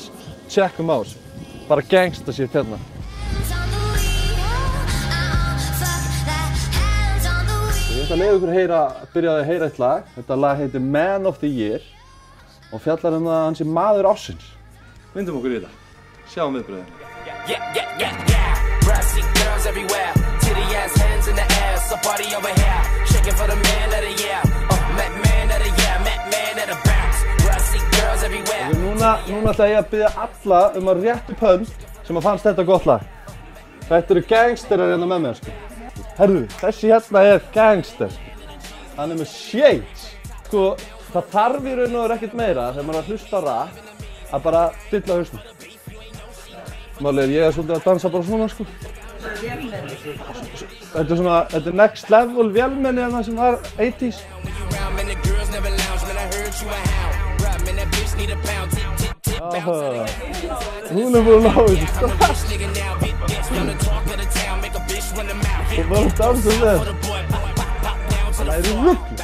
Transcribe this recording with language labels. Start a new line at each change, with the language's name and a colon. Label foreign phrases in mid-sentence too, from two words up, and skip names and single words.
Icelandic: Tjekkum á þessu. Bara gangsta sér hérna. Ég ætla að leyfa ykkur að byrja að heyra eitt lag. Þetta lag heitir Man of the Year og fjallar um að hann sé maður ársins. Vindum okkur í þetta. Sjáum viðbröðin.
English: Party over here, shaking for the man of the year. Man of the year, man of the bounce. Rusty girls everywhere.
Icelandic: Núna ætla ég að biðja alla að rétta upp hönd sem fannst þetta gott lag. Þetta eru gangsterar hérna með mér, sko. Herðu, þessi hérna er gangster. Hann er með shades. Sko, það þarf í raun og veru ekkert meira þegar maður er að hlusta á rap að bara stilla hausnum. Málið ég svolítið að dansa bara svona, sko. Þetta er
English: next level
Icelandic: vélmenni en það sem var 80s. Hún er búin að ná þessu strax. Og bara dansa með. Það er rugl.